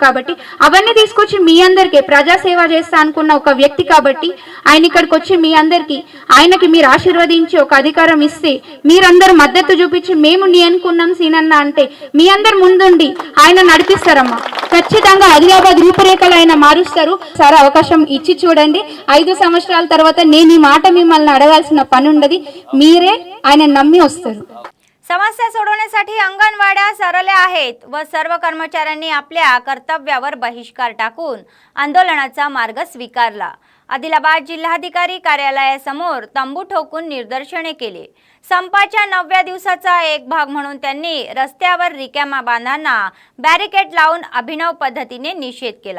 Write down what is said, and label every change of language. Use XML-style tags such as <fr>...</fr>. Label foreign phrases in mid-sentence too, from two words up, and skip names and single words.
<te>కాబట్టి అవన్నీ తీసుకొచ్చి మీ అందరికీ ప్రజాసేవ చేస్తా అనుకున్న ఒక వ్యక్తి కాబట్టి ఆయన ఇక్కడికి వచ్చి మీ అందరికీ, ఆయనకి మీరు ఆశీర్వదించి ఒక అధికారం ఇస్తే, మీరందరూ మద్దతు చూపించి మేము నీ అనుకున్నాం సీనన్న అంటే మీ అందరు ముందుండి ఆయన నడిపిస్తారమ్మా. ఖచ్చితంగా ఆదిలాబాద్ రూపురేఖలు ఆయన మారుస్తారు. సార్ అవకాశం ఇచ్చి చూడండి. 5 సంవత్సరాల తర్వాత నేను ఈ మాట మిమ్మల్ని అడగాల్సిన పని ఉండదు. మీరే ఆయన नम्मी वస్తారు.</te> <mr>समस्या सोडवण्यासाठी अंगणवाड्या सरल्या आहेत व सर्व कर्मचाऱ्यांनी आपल्या कर्तव्यावर बहिष्कार टाकून आंदोलनाचा मार्ग स्वीकारला. आदिलाबाद जिल्हाधिकारी कार्यालयासमोर तंबू ठोकून निदर्शने केले. संपाच्या 9व्या दिवसाचा एक भाग म्हणून त्यांनी रस्त्यावर रिकाम्या बांधांना बॅरिकेड लावून अभिनव पद्धतीने निषेध केला.</mr>